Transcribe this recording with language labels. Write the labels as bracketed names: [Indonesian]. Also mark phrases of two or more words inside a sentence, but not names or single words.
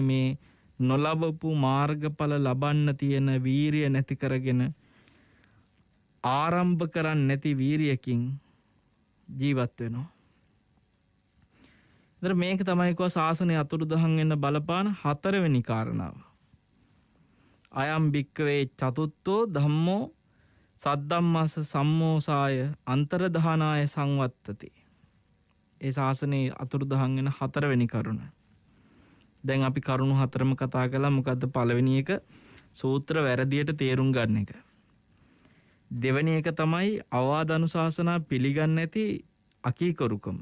[Sinhala] මේ නොලබපු මාර්ගඵල ලබන්න තියෙන වීරිය නැති කරගෙන ආරම්භ කරන්නේ නැති වීරියකින් ජීවත් වෙනවා. ඒතර මේක තමයි කෝ ශාසනය අතුරුදහන් වෙන්න බලපාන හතරවෙනි කාරණාව. [Pali] අයම් භික්කවේ චතුත්ථෝ ධම්මෝ සද්ධම්මස්ස සම්මෝසාය අන්තර්ධානාය සංවත්තති. [Sinhala] ඒ ශාසනයේ අතුරුදහන් වෙන හතරවෙනි කරුණ. දැන් අපි කරුණු හතරම කතා කළා. මොකද්ද? පළවෙනි එක සූත්‍ර වැරදියට තේරුම් ගන්න එක. දෙවෙනි එක තමයි අවවාද අනුශාසනා පිළිගන්නේ නැති අකීකරුකම.